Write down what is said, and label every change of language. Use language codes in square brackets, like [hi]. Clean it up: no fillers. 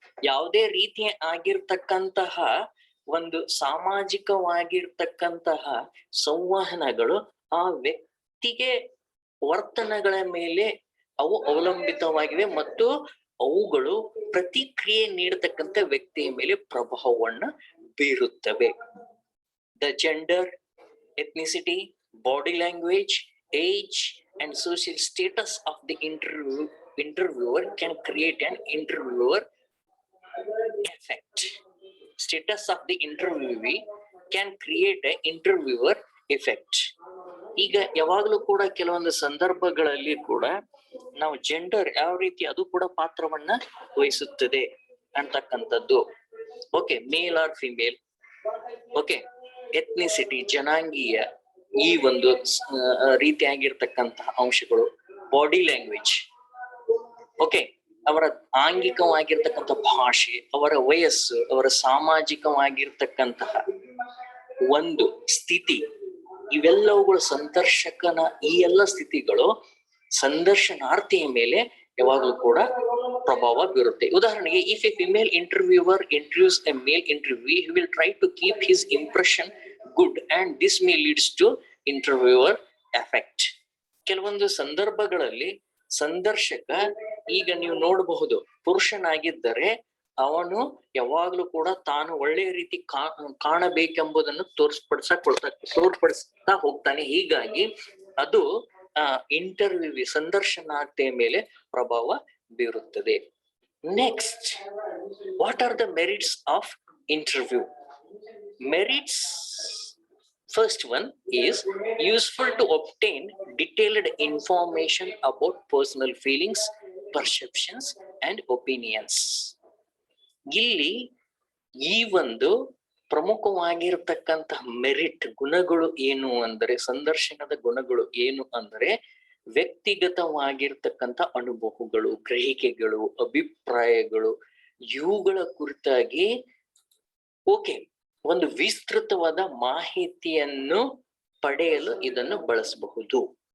[kn] ಯಾವುದೇ ರೀತಿಯ ಆಗಿರ್ತಕ್ಕಂತಹ ಒಂದು ಸಾಮಾಜಿಕವಾಗಿರ್ತಕ್ಕಂತಹ ಸಂವಹನಗಳು ಆ ವ್ಯಕ್ತಿಗೆ ವರ್ತನೆಗಳ ಮೇಲೆ ಅವು ಅವಲಂಬಿತವಾಗಿವೆ ಮತ್ತು ಅವುಗಳು ಪ್ರತಿಕ್ರಿಯೆ ನೀಡತಕ್ಕಂಥ ವ್ಯಕ್ತಿಯ ಮೇಲೆ ಪ್ರಭಾವವನ್ನ ಬೀರುತ್ತವೆ. [en] The gender, ethnicity, body language, age and social status of the interviewer can create an interviewer effect. Status of the interviewee can create an interviewer effect. [kn] ಈಗ ಯಾವಾಗಲೂ ಕೂಡ ಕೆಲವೊಂದು ಸಂದರ್ಭಗಳಲ್ಲಿ ಕೂಡ ನಾವು ಜೆಂಡರ್ ಯಾವ ರೀತಿ ಅದು ಕೂಡ ಪಾತ್ರವನ್ನ ವಹಿಸುತ್ತದೆ ಅಂತಕ್ಕಂಥದ್ದು. [en] Okay, male or female. Okay, ethnicity, [kn] ಜನಾಂಗೀಯ, ಈ ಒಂದು ರೀತಿಯಾಗಿರ್ತಕ್ಕಂತಹ ಅಂಶಗಳು. ಬಾಡಿ ಲ್ಯಾಂಗ್ವೇಜ್, ಓಕೆ, ಅವರ ಆಂಗಿಕವಾಗಿರ್ತಕ್ಕಂಥ ಭಾಷೆ, ಅವರ ವಯಸ್ಸು, ಅವರ ಸಾಮಾಜಿಕವಾಗಿರ್ತಕ್ಕಂತಹ ಒಂದು ಸ್ಥಿತಿ, ಇವೆಲ್ಲವುಗಳು ಸಂದರ್ಶಕನ ಈ ಎಲ್ಲ ಸ್ಥಿತಿಗಳು ಸಂದರ್ಶನಾರ್ಥಿಯ ಮೇಲೆ ಯಾವಾಗಲೂ ಕೂಡ ಪ್ರಭಾವ ಬೀರುತ್ತೆ. [en] ಉದಾಹರಣೆಗೆ, if a female interviewer interviews a male interview, he will try to keep his impression good and this may leads to interviewer effect. [kn] ಕೆಲವೊಂದು ಸಂದರ್ಭಗಳಲ್ಲಿ ಸಂದರ್ಶಕ, ಈಗ ನೀವು ನೋಡಬಹುದು, ಪುರುಷನಾಗಿದ್ದರೆ ಅವನು ಯಾವಾಗ್ಲೂ ಕೂಡ ತಾನು ಒಳ್ಳೆಯ ರೀತಿ ಕಾಣಬೇಕೆಂಬುದನ್ನು ತೋರ್ಪಡಿಸ್ತಾ ಹೋಗ್ತಾನೆ. ಹೀಗಾಗಿ ಅದು ಇಂಟರ್ವ್ಯೂ ಸಂದರ್ಶನಾರ್ಥಿಯ ಮೇಲೆ ಪ್ರಭಾವ ಬೀರುತ್ತದೆ. [en] Next, what are the merits of interview? Merits, first one is useful to obtain detailed information about personal feelings, perceptions and opinions. [kn] ಇಲ್ಲಿ ಈ ಒಂದು ಪ್ರಮುಖವಾಗಿರತಕ್ಕಂತಹ ಮೆರಿಟ್ ಗುಣಗಳು ಏನು ಅಂದರೆ, ಸಂದರ್ಶನದ ಗುಣಗಳು ಏನು ಅಂದರೆ, ವ್ಯಕ್ತಿಗತವಾಗಿರ್ತಕ್ಕಂಥ ಅನುಭವಗಳು, ಗ್ರಹಿಕೆಗಳು, ಅಭಿಪ್ರಾಯಗಳು, ಇವುಗಳ ಕುರಿತಾಗಿ ಓಕೆ ಒಂದು ವಿಸ್ತೃತವಾದ ಮಾಹಿತಿಯನ್ನು ಪಡೆಯಲು ಇದನ್ನು ಬಳಸಬಹುದು.